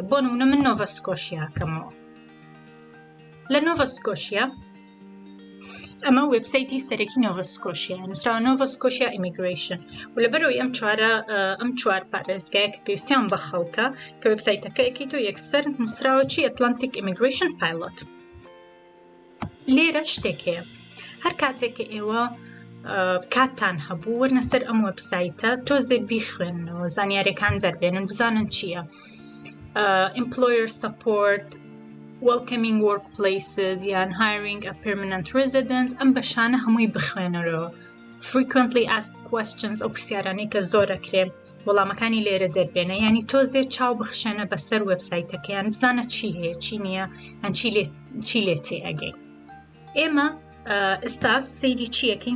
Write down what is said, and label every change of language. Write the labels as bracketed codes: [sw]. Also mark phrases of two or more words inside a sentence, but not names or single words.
[ckb] بۆ نمونە من NovaScotia ئەکەمەوە. لە NovaScotia ئەمە وێبسایتی سەرەکی NovaScotia نووسراوە NovaScotia Immigration و لەبەرەوەی ئەم 4 پارێزگایە کە پێویستیان بە خەڵکە کە وێبسایتەکە ئەکەیتەوە یەکسەر نووسراوە چی؟ ئەتلانتیک Immigration Pilot. لێرە شتێک هەیە، هەر کاتێک کە ئێوە کاتتان هەبوو وەرنە سەر ئەم وێبسایتە تۆزێ بیخوێنەوە، زانیاریەکان دەربێنن، بزانن چییە. [en] Employer Support، Welcoming Workplaces یان Hiring a Permanent Resident، [ckb] ئەم بەشانە هەمووی بخوێنەرەوە. [en] Frequently Asked Questions، [ckb] ئەو پرسیارانەی کە زۆر ئەکرێ وەڵامەکانی لێرە دەربێنە، یعنی تۆزێ چاو بخشێنە بەسەر وێبسایتەکە، یان بزانە چی هەیە چی نییە، یان چی لێ تێئەگەی. ئێمە ئێستا سەیری چی ئەکەین؟